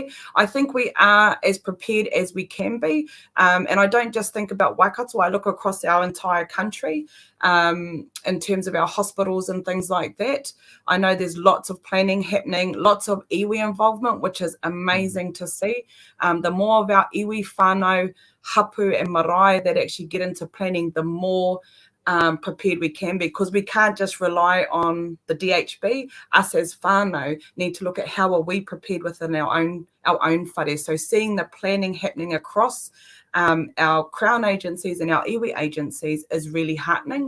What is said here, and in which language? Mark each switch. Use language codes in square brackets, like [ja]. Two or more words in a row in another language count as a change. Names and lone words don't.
[en] I think we are as prepared as we can be. And I don't just think about Waikato, I look across our entire country in terms of our hospitals and things like that. I know there's lots of planning happening, lots of iwi involvement, which is amazing to see. The more of our [mi] iwi whānau, [en] hapu and marae that actually get into planning, the more prepared we can be, because we can't just rely on the DHB. Us as whānau need to look at how are we prepared within our own whare. So seeing the planning happening across our Crown agencies and our iwi agencies is really heartening.